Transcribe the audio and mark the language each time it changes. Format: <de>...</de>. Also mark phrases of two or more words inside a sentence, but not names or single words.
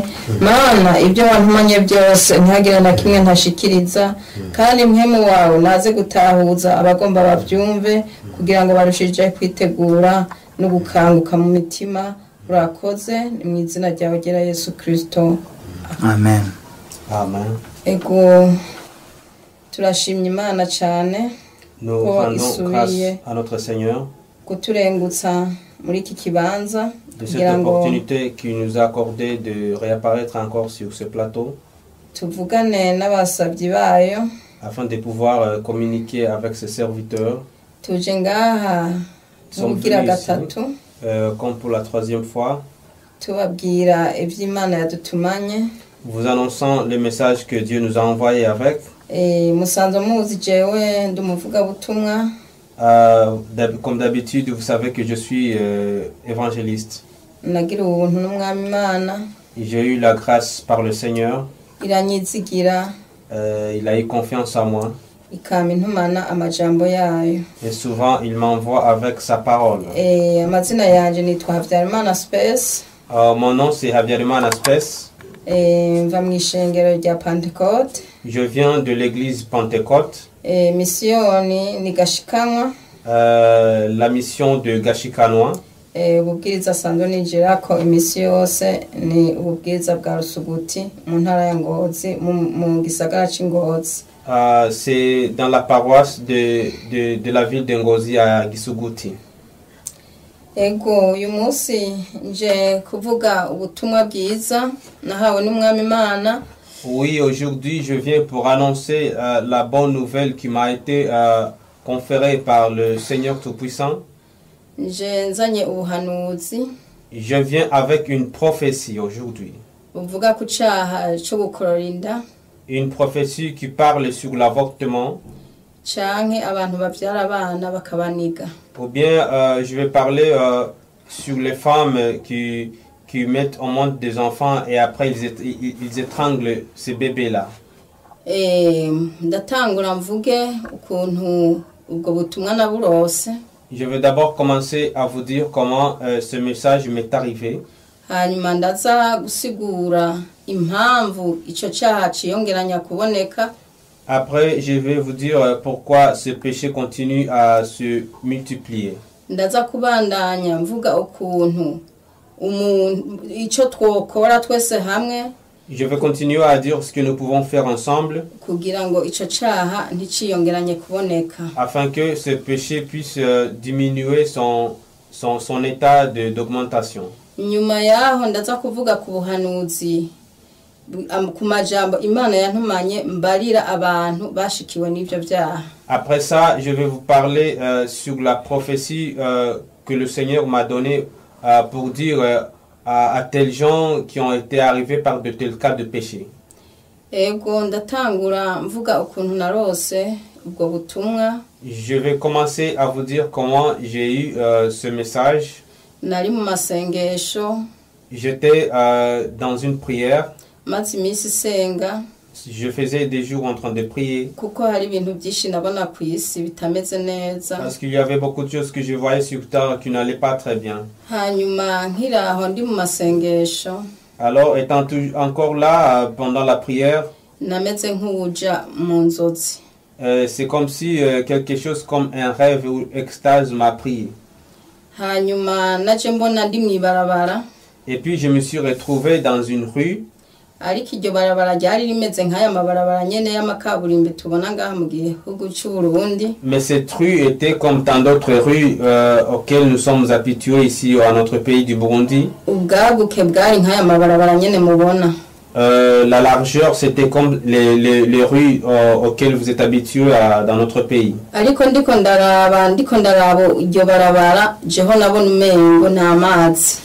<rn>Mana ibyo wantumanye byose ntihagire na kimwe ntashikiriza, kandi mpemu wawe naze gutahuza abagomba bavyumve kugira ngo barushije kwitegura no gukanguka mu mitima. Urakoze ni mu izina ryawe gera Yesu Kristo. Amen. Amen. Ego turashimye Imana cyane.</rn> <fr>Nous rendons grâce à notre Seigneur</fr> <rn>kuturengutsa muri iki kibanza</rn> <fr>de cette opportunité qu'il nous a accordé de réapparaître encore sur ce plateau</fr> <rn>tuvugane n'abasabyi bayo</rn> <fr>afin de pouvoir communiquer avec ses serviteurs.</fr> <rn>Tuje ngaha mugira gatatu</rn> <fr>comme pour la troisième fois,</fr> <rn>tubabwira ivy'Imana yadutumanye,</rn> <fr>vous annonçant le message que Dieu nous a envoyé avec.</fr> <rn>Musanzwe muzi jewe ndumuvuga butumwa.</rn> <fr>Comme d'habitude, vous savez que je suis évangéliste.</fr> <rn>Nagira ubuntu n'umwami Imana.</rn> <fr>J'ai eu la grâce par le Seigneur.</fr> <rn>Iranyizigira.</rn> <fr>Il a eu confiance en moi.</fr> <rn>Ikama intumana amajambo yayo.</rn> <fr>Et souvent, il m'envoie avec sa parole.</fr> <rn>Amazina yanje nitwa Habyarimana Space.</rn> <fr>Mon nom c'est Habyarimana Space.</fr> <rn>Mva mw'ishengero rya Pentecote.</rn> <fr>Je viens de l'église Pentecôte.</fr> <rn>Missioni ni Gashikanwa.</rn> <fr>La mission de Gashikanwa.</fr> <rn>Ububwiriza sanzwe ninjira ko imisi yose ni ububwiriza bwa Rusuguti mu ntara ya Ngozi mu gisagara c'Ingozi.</rn> <fr>C'est dans la paroisse de la ville de Ngozi à Gisuguti.</fr> <rn>Ego uyu munsi nje kuvuga ubutumwa bwiza nahawe n'umwami Imana.</rn> <fr>Oui, aujourd'hui je viens pour annoncer la bonne nouvelle qui m'a été conférée par le Seigneur Tout-Puissant.</fr> <rn>Je nzanye ubuhanuzi.</rn> <fr>Je viens avec une prophétie aujourd'hui.</fr> <rn>Uvuga ku cyaha cyo gukorora inda.</rn> <fr>Une prophétie qui parle sur l'avortement.</fr> <rn>Canke abantu bavyara abana bakabaniga.</rn> <fr>Ou bien je vais parler sur les femmes qui mettent au monde des enfants et après ils étranglent ces bébés-là.</fr> <rn>Ndatangura mvuge ukuntu ubwo butumwa naburose.</rn> <fr>Je vais d'abord commencer à vous dire comment ce message m'est arrivé.</fr> <rn>Hanyuma ndaza gusigura impamvu ico cyaha ciyongeranya kuboneka.</rn> <fr>Après, je vais vous dire pourquoi ce péché continue à se multiplier.</fr> <rn>Ndaza kubandanya mvuga ukuntu ico twokora twese hamwe.</rn> <fr>Je vais continuer à dire ce que nous pouvons faire ensemble</fr> <rn>kugira ngo ico cyaha nticiyongeranye kuboneka,</rn> <fr>afin que ce péché puisse diminuer son état d'augmentation.</fr> <rn>Nyuma yaho ndaza kuvuga ku buhanuzi ku majambo Imana yantumanye mbarira abantu bashikiwe n'ivyo vyaha.</rn> <fr>Après ça, je vais vous parler sur la prophétie que le Seigneur m'a donnée pour dire à tels gens qui ont été arrivés par de tels cas de péché.</fr> <rn>Ego ndatangura mvuga ukuntu narose ubwo butumwa.</rn> <fr>Je vais commencer à vous dire comment j'ai eu ce message.</fr> <rn>Nari mu masengesho.</rn> <fr>J'étais dans une prière.</fr> <rn>Maze imisi senga.</rn> <fr>Je faisais des jours en train de prier.</fr> <rn>Kuko hari ibintu byinshi nabona ku isi bitameze neza.</rn> <fr>Parce qu'il y avait beaucoup de choses que je voyais sur terre qui n'allaient pas très bien.</fr> <rn>Hanyuma nkiraho ndi mu masengesho.</rn> <fr>Alors étant encore là pendant la prière,</fr> <rn>nameze nk'uja mu nzozi.</rn> <fr>C'est comme si quelque chose comme un rêve ou extase m'a pris.</fr> <rn>hanyuma naje mbona ndi mwibarabara.</rn> <fr>Et puis je me suis retrouvé dans une rue.</fr> <rn>Ariko iryo barabara ryari rimeze nk'aya mabarabara nyene y'amakaburimbi tubona ngaha mu gihugu cy'u Burundi.</rn> <fr>Mais cette rue était comme tant d'autres rues auxquelles nous sommes habitués ici à notre pays du Burundi.</fr> <rn>Ubwaguke bwari nk'aya mabarabara nyene mubona.</rn> <fr>La largeur c'était comme les rues auxquelles vous êtes habitués dans notre pays.</fr> <rn>Ariko ndiko ndaraba iryo barabara jeho nabona umengo n'amazi.</rn>